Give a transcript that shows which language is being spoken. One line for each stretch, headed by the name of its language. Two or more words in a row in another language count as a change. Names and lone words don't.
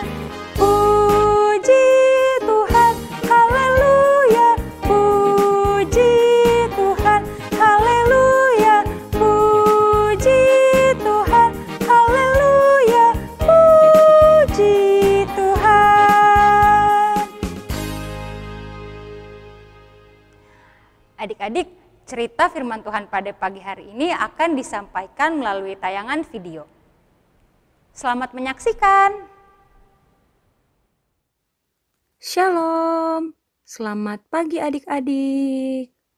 Indonesian: Puji Tuhan, haleluya, puji Tuhan, haleluya, puji Tuhan, haleluya, puji Tuhan. Adik-adik, cerita firman Tuhan pada pagi hari ini akan disampaikan melalui tayangan video. Selamat menyaksikan. Shalom, selamat pagi adik-adik.